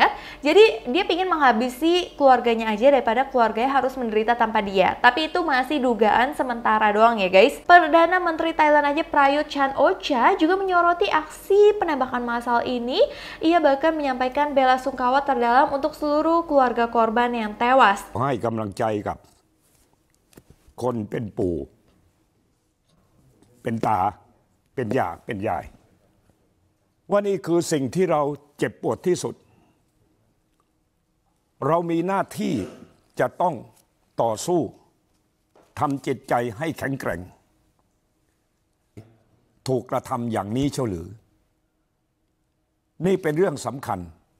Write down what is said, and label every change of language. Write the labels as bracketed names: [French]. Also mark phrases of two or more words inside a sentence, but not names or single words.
[Indonesian] Jadi dia ingin menghabisi keluarganya aja daripada keluarganya harus menderita tanpa dia. Tapi itu masih dugaan sementara doang ya guys. Perdana Menteri Thailand aja Prayut Chan-o-cha juga menyoroti aksi penembakan massal ini. Ia bahkan menyampaikan bela sungkawa terdalam untuk seluruh keluarga korban yang tewas. [Thai] ให้กำลังใจกับคนเป็นปู่เป็นตาเป็นย่าเป็นยายว่านี่คือสิ่งที่เราเจ็บปวดที่สุด เรามีหน้าที่จะต้องต่อสู้ทำจิตใจให้แข็งแกร่งถูกกระทำอย่างนี้เชียวหรือนี่เป็นเรื่องสำคัญ